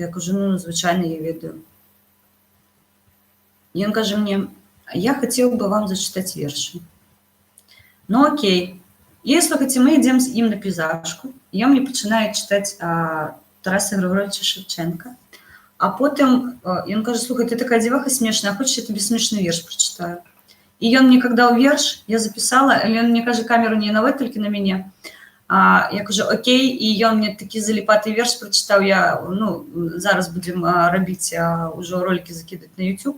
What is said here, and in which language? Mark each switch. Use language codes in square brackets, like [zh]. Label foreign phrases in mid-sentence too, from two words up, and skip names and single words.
[uk] Я кажу, ну, звичайно, я ведаю. І він каже мені, я хотів би вам зачитати вірші. Ну, окей. І, слухайте, ми йдемо з ним на пейзажку, і він мені починає читати Тараса Григоровича Шевченка. [be] А потым ён кажа: слухай, ты такая дзіваха смешная, хочаш я табе смешны верш прачытаю. І ён мне кадаў верш, я запісала, але ён мне кажа: камеру не наводь, толькі на мяне. Я кажу: окей, і ён мне такі заліпаты верш прачытаў. Я, ну, зараз будзем рабіць ўжо ролікі закідаць на YouTube.